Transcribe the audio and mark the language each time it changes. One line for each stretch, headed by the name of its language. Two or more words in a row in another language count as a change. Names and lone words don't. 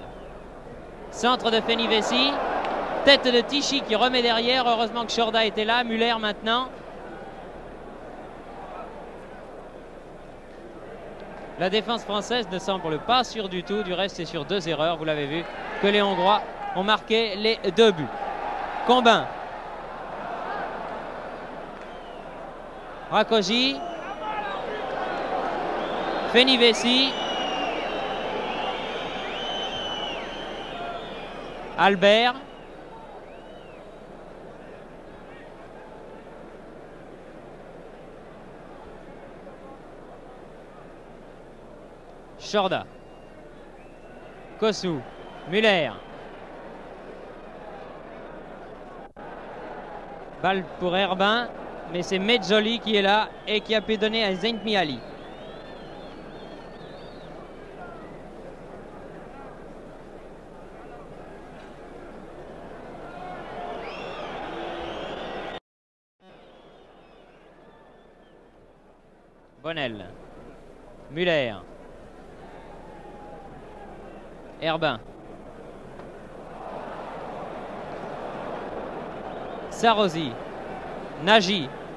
French: Centre de Fenivesi, tête de Tichy qui remet derrière. Heureusement que Chorda était là. Muller maintenant. La défense française ne semble pas sûre du tout. Du reste, c'est sur 2 erreurs, vous l'avez vu, que les Hongrois ont marqué les 2 buts. Combin. Rakosi. Fenivesi. Albert. Chorda. Kossou. Muller. Balle pour Herbin. mais c'est Mezzoli qui est là et qui a pu donner à Zeint Miali. Bonnel, Muller, Herbin, Sarosi, Nagy,